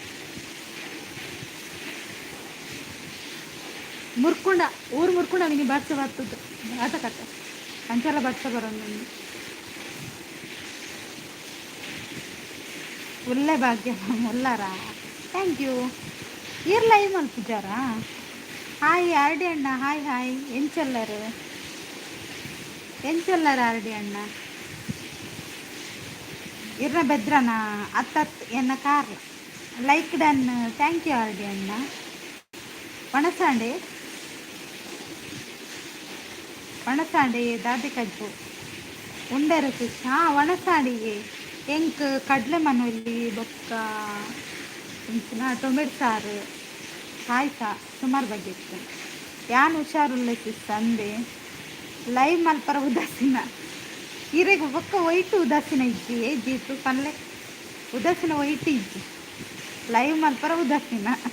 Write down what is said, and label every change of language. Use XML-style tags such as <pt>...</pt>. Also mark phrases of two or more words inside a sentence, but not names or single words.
<tcy>ಮುರ್ಕುಂಡ ಊರು ಮುರ್ಕುಂಡ ನಿಮಗೆ ಬರ್ಸ ಬರ್ತದ್ದು ಆಟ ಕಟ್ಟ ಅಂಚೆಲ್ಲ ಬರ್ಸ ಬರೋದು ಒಳ್ಳೆ ಭಾಗ್ಯ ಮುಲ್ಲಾರ</tcy> <en>thank you</en> <tcy>ಇರ್ ಲೈವ್ ಮಲ್ಪಿದ್ದಾರಾ ಹಾಯ್ ಆರ್ಡಿ ಅಣ್ಣ ಹಾಯ್ ಹಾಯ್ ಎಂಚಲ್ಲರು ಆರ್ಡಿ ಅಣ್ಣ ಇರ್ನ ಬೆದ್ರನಾ ಅತ್ತತ್ ಎನ್ನ ಕಾರ್</tcy> <en>like done thank you</en> <tcy>ಆರ್ಡಿ ಅಣ್ಣ ವಣಸಾಂಡೆ ದಾದಿ ಕಜ್ಜು ಉಂಡೆರಸು ವಣಸಾಂಡಿಗೆ ಎಂಕ್ ಕಡ್ಲೆ ಮನೋಲಿ ಬೊಕ್ಕ ಟೊಮೆಟೊ ಸಾರು ಪಾಯಸ ಸುಮಾರು ಬಗ್ಗೆ ಇತ್ತು ಯಾನ್ ಹುಷಾರುಲ್ಲಕ್ಕಿತ್ತು ಅಂದೆ ಲೈವ್ ಮಲ್ಪರ ಉದಾಸೀನ ಈರೆಗೆ ಬೊಕ್ಕ ಒಯ್ಟು ಉದಾಸೀನ ಇಜ್ಜಿ ಜೀತು ಪಲ್ಲೆ ಉದಾಸೀನ ಒಯ್ಟು ಇಜ್ಜಿ ಲೈವ್ ಮಲ್ಪರ ಉದಾಸೀನ</tcy>